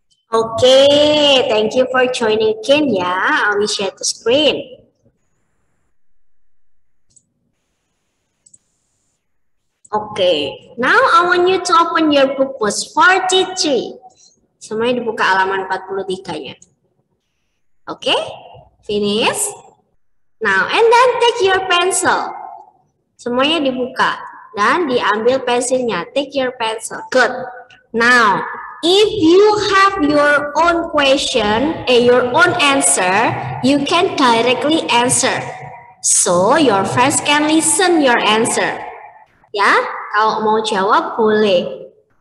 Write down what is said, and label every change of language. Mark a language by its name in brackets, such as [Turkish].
[English] Okay, thank you for joining again ya. I will share the screen. Okay, now I want you to open your book page 43. [Indonesian] Semuanya dibuka halaman 43-nya. [English] Okay, finish. Now, and then take your pencil. [Indonesian] Semuanya dibuka dan diambil pensilnya. [English] Take your pencil. Good. Now, if you have your own question, your own answer, you can directly answer. So, your friends can listen your answer. [Indonesian] Ya, kalau mau jawab boleh.